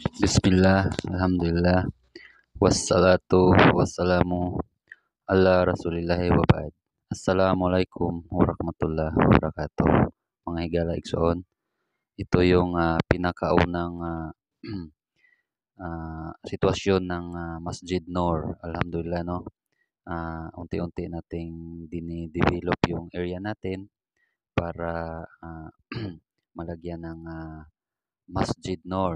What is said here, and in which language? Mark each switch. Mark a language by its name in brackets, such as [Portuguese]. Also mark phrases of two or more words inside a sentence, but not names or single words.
[Arabic] بسم الله، الحمد لله، والصلاة والسلام على رسول الله وبعد. السلام عليكم ورحمة الله وبركاته. [Cebuano] Mga higala igsoon, [Filipino] ito yung pinakaunang sitwasyon ng Masjid Noor. Alhamdulillah, no? Unti-unti nating dinidevelop yung area natin para malagyan ng Masjid Noor.